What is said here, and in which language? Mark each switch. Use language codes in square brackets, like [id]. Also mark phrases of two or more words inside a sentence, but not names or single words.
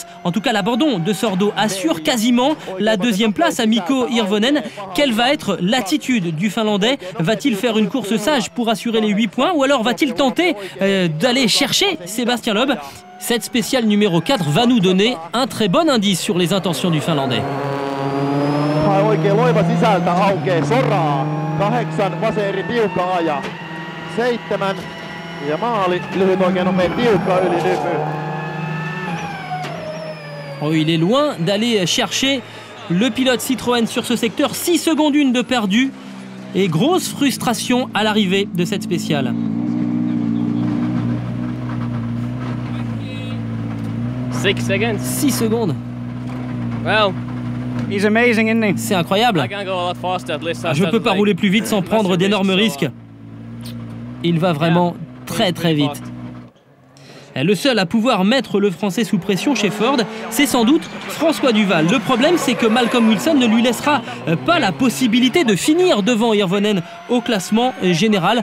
[fr] En tout cas, l'abandon de Sordo assure quasiment la deuxième place à Mikko Hirvonen. Quelle va être l'attitude du Finlandais? Va-t-il faire une course sage pour assurer les 8 points ou alors va-t-il tenter d'aller chercher Sébastien Loeb? Cette spéciale numéro 4 va nous donner un très bon indice sur les intentions du Finlandais. [fi] Oikein loiva sisältä aukeaa soraa. 8 vasen eri tiukkaa ja 7 ja maali lyhyt oikein nopea tiukka yli nyky. [fr] Oh, il est loin d'aller chercher le pilote Citroën sur ce secteur. 6 secondes 1 de perdu et grosse frustration à l'arrivée de cette spéciale. 6 seconds. 6 secondes. [en] Well, he's amazing, isn't he? [fr] C'est incroyable. Je ne peux pas rouler plus vite sans prendre d'énormes risques. Il va vraiment très très vite. Le seul à pouvoir mettre le Français sous pression chez Ford, c'est sans doute François Duval. Le problème, c'est que Malcolm Wilson ne lui laissera pas la possibilité de finir devant Hirvonen au classement général.